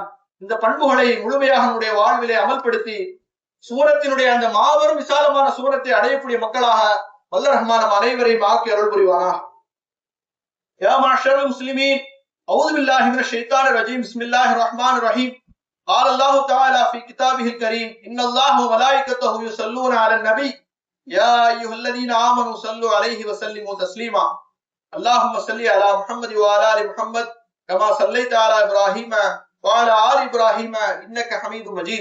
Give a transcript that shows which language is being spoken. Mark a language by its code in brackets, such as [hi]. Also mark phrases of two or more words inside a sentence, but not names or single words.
[ta] இந்த பண்புகளை முழுமையாக நம்முடைய வாழ்விலே அமல்படுத்தி சூரத்தினுடைய அந்த மாபெரும் விசாலமான சூரத்தை அடையக்கூடிய மக்களாக வல்ல ரஹ்மான் நம் அனைவரையும் ஆக்கி அருள் புரிவானா. [ar] يا معشر المسلمين أعوذ بالله من الشيطان الرجيم بسم الله الرحمن الرحيم. قال الله تعالى في كتابه الكريم إن الله وملائكته يصلون على النبي يا أيها الذين آمنوا صلوا عليه وسلموا تسليما. اللهم صل على محمد وعلى آل محمد كما صليت على إبراهيم وعلى آل إبراهيم إنك حميد مجيد.